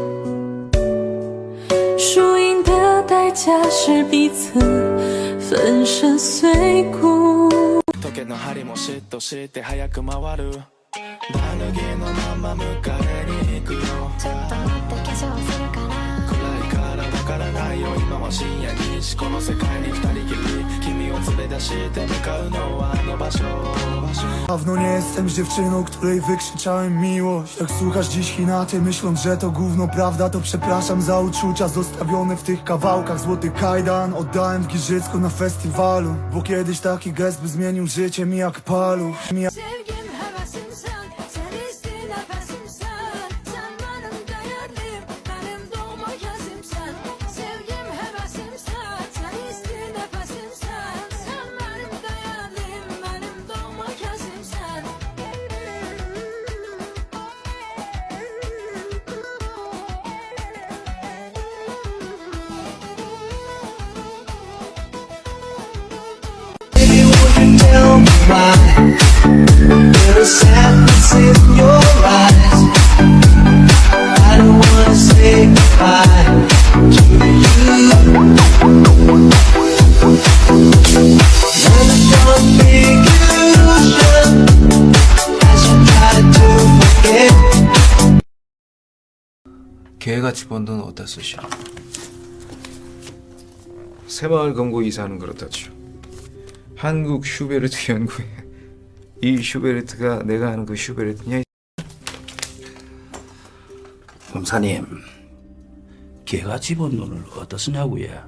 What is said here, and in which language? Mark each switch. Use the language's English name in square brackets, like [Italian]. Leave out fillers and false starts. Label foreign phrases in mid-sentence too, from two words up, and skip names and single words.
[Chinese] 输赢的代价是彼此粉身碎骨。 [Japanese] 時計の針も嫉妬して早く回るダヌギのまま迎えに行くよちょっと待って化粧するから暗いからわからないよ今は深夜2時この世界に二人きり君を連れ出して向かうのはあの場所 [Polish] Dawno nie jestem z dziewczyną, której wykrzyczałem miłość. Jak słuchasz dziś hinaty, myśląc, że to gówno prawda, to przepraszam za uczucia zostawione w tych kawałkach. Złoty kajdan oddałem w Giżycku na festiwalu, bo kiedyś taki gest by zmienił życie mi jak paluch. [Turkish] Sevgim hevesim sen, sen istin nefesim sen. Sen benim değerlim, benim doğma gözüm sen. Sevgim hevesim sen, sen istin nefesim sen. Sen benim değerlim, benim doğma gözüm sen. [English] Baby, would you tell me why there's sadness in your eyes? I don't wanna say goodbye to you. Never don't make illusion as you try to forget. [Korean] 개가 집은 돈 어디다 쓰시오? 새마을 금고 이사는 그렇다죠. 한국 슈베르트 연구회. 이 슈베르트가 내가 아는 그 슈베르트냐? 검사님, 걔가 집은 돈을 어디다 쓰냐고요?